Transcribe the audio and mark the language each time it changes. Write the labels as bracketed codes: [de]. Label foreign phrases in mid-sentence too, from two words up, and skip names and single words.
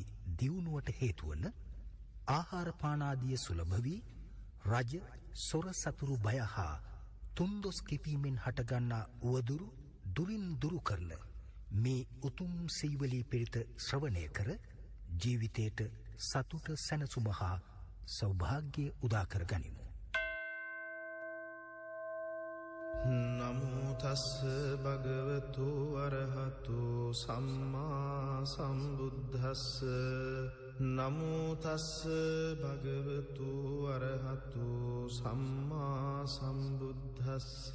[si] දියුණුවට හේතුවන ආහාරපානාදිය සුලභ වී රජ සොර සතුරු බය හා තුන්දොස් කිපීමෙන් හටගන්නා උවදුරු දුරින් දුරු කරන මේ උතුම් සීවලී පිරිත ශ්‍රවණය කර ජීවිතයට සතුට සැනසුම හා සෞභාග්‍ය උදාකර ගනිමු. [pi] නමෝ තස්ස භගවතු අරහතු සම්මා සම්බුද්දස්ස නමෝ තස්ස භගවතු අරහතු සම්මා සම්බුද්දස්ස